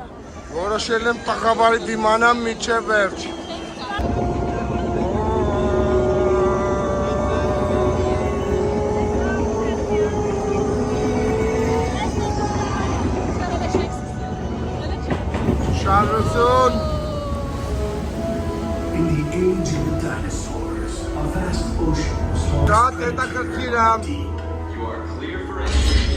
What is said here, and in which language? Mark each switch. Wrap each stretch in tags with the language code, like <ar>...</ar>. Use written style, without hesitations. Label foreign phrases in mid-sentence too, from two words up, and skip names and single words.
<hy>Որոշել եմ տղավարի դիմանամ միջև վերջ։ Շարժություն։</hy> <en>In the age of the dinosaurs, a vast ocean was</en> <hy>Շատ հետաքրքիր է։</hy> <en>You are clear for entry.</en>